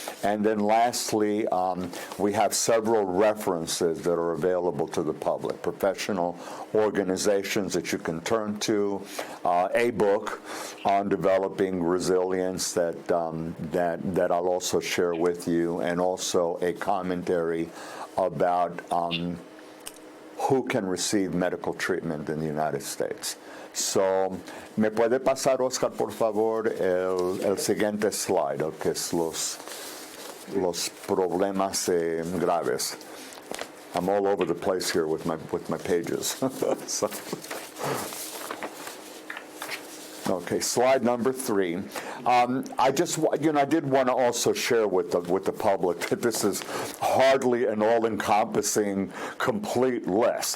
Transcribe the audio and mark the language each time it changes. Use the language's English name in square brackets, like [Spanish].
[English] And then lastly, we have several references that are available to the public, professional organizations that you can turn to, a book on developing resilience that I'll also share with you, and also a commentary about who can receive medical treatment in the United States. [Spanish] So, ¿me puede pasar, Oscar, por favor, el siguiente slide, que es los problemas graves. [English] I'm all over the place here with my pages. So. Okay, slide number 3. I did want to also share with the public that this is hardly an all-encompassing, complete list.